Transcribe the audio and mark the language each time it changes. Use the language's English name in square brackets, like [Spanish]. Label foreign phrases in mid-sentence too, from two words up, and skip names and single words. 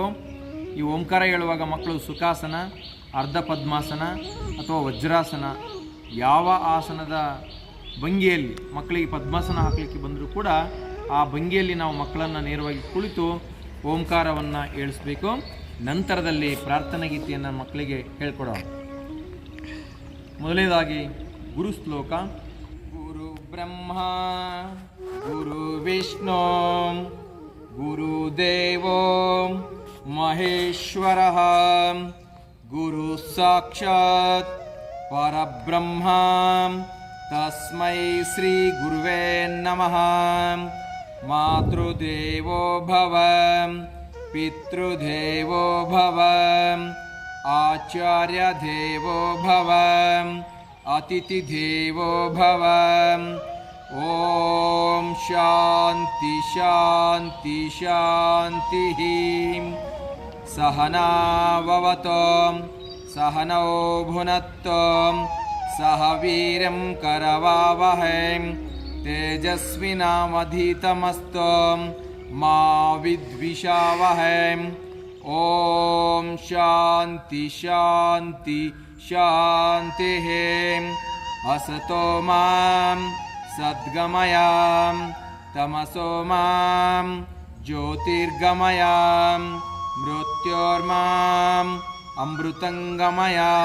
[Kannada] ಈ ಓಂಕಾರ ಹೇಳುವಾಗ ಮಕ್ಕಳು ಸುಖಾಸನ, ಅರ್ಧ ಪದ್ಮಾಸನ ಅಥವಾ ವಜ್ರಾಸನ ಯಾವ ಆಸನದ ಭಂಗಿಯಲ್ಲಿ ಮಕ್ಕಳಿಗೆ ಪದ್ಮಾಸನ ಹಾಕಲಿಕ್ಕೆ ಬಂದರೂ ಕೂಡ ಆ ಭಂಗಿಯಲ್ಲಿ ನಾವು ಮಕ್ಕಳನ್ನು ನೇರವಾಗಿ ಕುಳಿತು ಓಂಕಾರವನ್ನು ಹೇಳಿಸ್ಬೇಕು. ನಂತರದಲ್ಲಿ ಪ್ರಾರ್ಥನಾ ಗೀತೆಯನ್ನು ಮಕ್ಕಳಿಗೆ ಹೇಳ್ಕೊಡೋಣ. ಮೊದಲನೇದಾಗಿ ಗುರು ಶ್ಲೋಕ. [Sanskrit] ಗುರು ಬ್ರಹ್ಮ ಗುರು ವಿಷ್ಣು ಗುರುದೇವೋ ಮಹೇಶ್ವರ ಗುರು ಸಾಕ್ಷಾತ್ ಪರಬ್ರಹ್ಮ ತಸ್ಮೈ ಶ್ರೀ ಗುರುವೇ ನಮಃ. ಮಾತೃದೇವೋ ಭವ ಪಿತೃದೇವೋ ಭವ ಆಚಾರ್ಯ ದೇವೋ ಭವ ಅತಿಥಿ ದೇವೋ ಭವ. ಓಂ ಶಾಂತಿ ಶಾಂತಿ ಶಾಂತಿ. ಸಹನಾವವತು ಸಹನೌ ಭುನಕ್ತು ಸಹ ವೀರ್ಯಂ ಕರವಾವಹೈ ತೇಜಸ್ವಿನಾವಧೀತಮಸ್ತು ಮಾ ವಿದ್ವಿಷಾವಹೈ. ಓಂ ಶಾಂತಿ ಶಾಂತಿ ಶಾಂತಿ. असतो मां ಸದ್ಗಮಯ ತಮಸೋ ಮಾಂ ಜ್ಯೋತಿರ್ಗಮಯ ಮೃತ್ಯೋರ್ಮಾಂ ಅಮೃತಂಗಮಯ.